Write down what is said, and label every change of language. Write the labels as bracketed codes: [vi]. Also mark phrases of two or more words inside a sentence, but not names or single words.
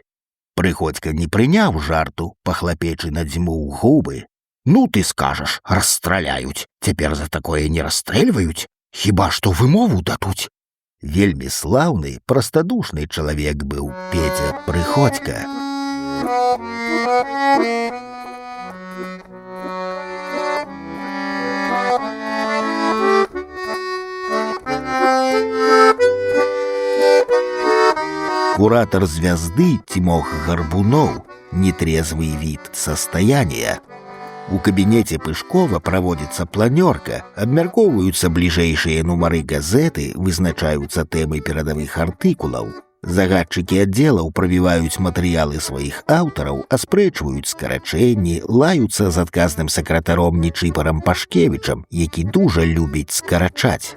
[be] Прыходзька не прыняў жарту, пахлапечы надзьмуў губы: «Ну ты скажаш, расстраляюць, цяпер за такое не расстрэльваюць, хіба што вымову дадуць». Вельмі слаўны, прастадушны чалавек быў Петя Прыходзька. [ru] Куратор «Звезды» Тимох Горбунов, нетрезвый вид состояния. У кабинете Пышкова проводится планерка, [be] абмяркоўваюцца бліжэйшыя нумары газеты, вызначаюцца тэмы перадавых артыкулаў. Загадчыкі аддзелаў правіваюць матэрыялы сваіх аўтараў, аспрэчваюць скарачэнні, лаюцца з адказным сакратаром Нечыпарам Пашкевічам, які дужа любіць скарачаць.